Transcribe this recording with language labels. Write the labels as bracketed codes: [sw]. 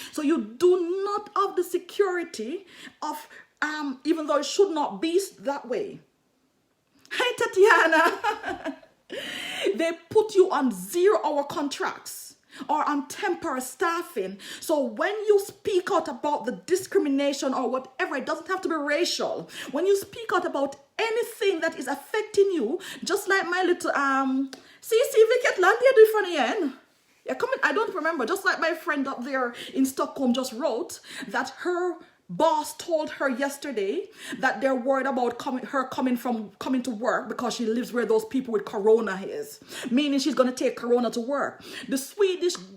[en] So you do not have the security of, even though it should not be that way. Hey, Tatiana. They put you on 0-hour contracts or on temporary staffing. So when you speak out about the discrimination or whatever, it doesn't have to be racial. When you speak out about anything that is affecting you, just like my little, [sv] vilket land är du från igen? [en] I don't remember. Just like my friend up there in Stockholm just wrote that her boss told her yesterday that they're worried about coming to work because she lives where those people with corona is. Meaning she's going to take corona to work. The Swedish